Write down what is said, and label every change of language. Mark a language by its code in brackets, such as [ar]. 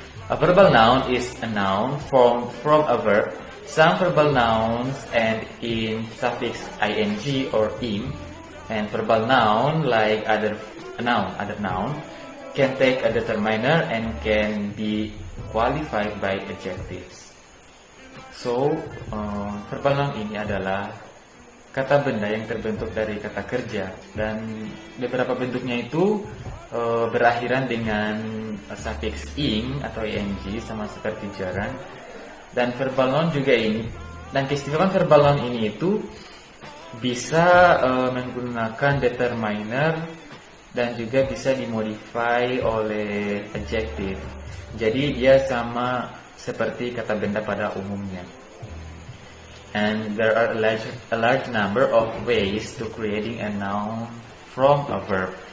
[en] A verbal noun is a noun formed from a verb. Some verbal nouns end in suffix ing or im, and verbal noun like other noun can take a determiner and can be qualified by adjectives. [id] So, verbal noun ini adalah kata benda yang terbentuk dari kata kerja, dan beberapa bentuknya itu berakhiran dengan suffix ing atau ing sama seperti jaran. Dan verbal noun juga ini, dan keistimewaan verbal noun ini itu bisa menggunakan determiner dan juga bisa dimodify oleh adjective. Jadi dia sama seperti kata benda pada umumnya. [en] And there are a large number of ways to creating a noun from a verb.